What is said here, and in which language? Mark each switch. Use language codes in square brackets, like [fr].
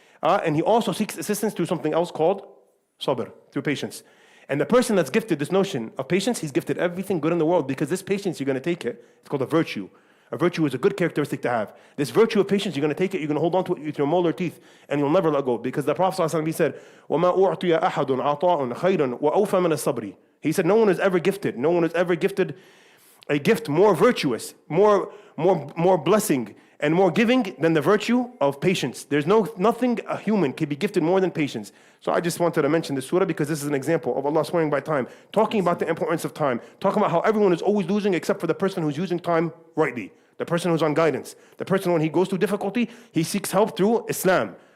[en] And he also seeks assistance through something else called sabr, through patience. And the person that's gifted this notion of patience, he's gifted everything good in the world, because this patience, you're going to take it. It's called a virtue. A virtue is a good characteristic to have. This virtue of patience, you're going to take it, you're going to hold on to it with your molar teeth, and you'll never let go. Because the Prophet ﷺ, he said, [ar] وَمَا أُعْطِيَ أَحَدٌ عَطَاءٌ خَيْرًا وَأَوْفَى مِنَ الصَّبْرِ. [en] He said, no one is ever gifted a gift more virtuous, more blessing, and more giving than the virtue of patience. There's nothing a human can be gifted more than patience. So I just wanted to mention this surah because this is an example of Allah swearing by time, talking about the importance of time, talking about how everyone is always losing except for the person who's using time rightly, the person who's on guidance, the person when he goes through difficulty, he seeks help through Islam.